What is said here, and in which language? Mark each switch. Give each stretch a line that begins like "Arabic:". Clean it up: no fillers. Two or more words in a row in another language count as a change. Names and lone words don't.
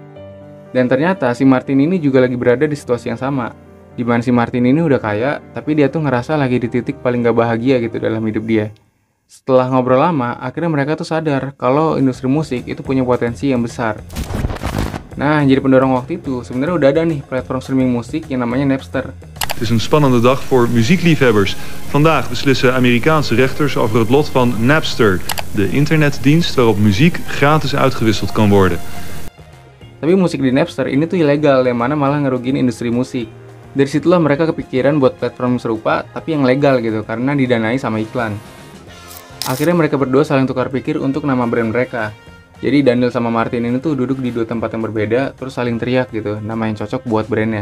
Indonesian: Dan ternyata si Martin ini juga lagi berada di situasi yang sama, di mana si Martin ini udah kaya, tapi dia tuh ngerasa lagi di titik paling gak bahagia gitu dalam hidup dia. Setelah ngobrol lama, akhirnya mereka tuh sadar kalau industri musik itu punya potensi yang besar. Nah, jadi pendorong waktu itu sebenarnya udah ada nih platform streaming musik yang namanya Napster.
Dutch: Het is een spannende dag voor muziekliefhebbers. Vandaag beslissen Amerikaanse rechters over het lot van Napster, de internetdienst waarop muziek gratis uitgewisseld kan worden.
Indonesian: Tapi musik di Napster ini tuh ilegal, yang mana malah ngerugiin industri musik. Dari situlah mereka kepikiran buat platform serupa, tapi yang legal gitu, karena didanai sama iklan. Akhirnya mereka berdua saling tukar pikir untuk nama brand mereka. Jadi Daniel sama Martin ini tuh duduk di 2 tempat yang berbeda, terus saling teriak gitu, nama yang cocok buat brandnya.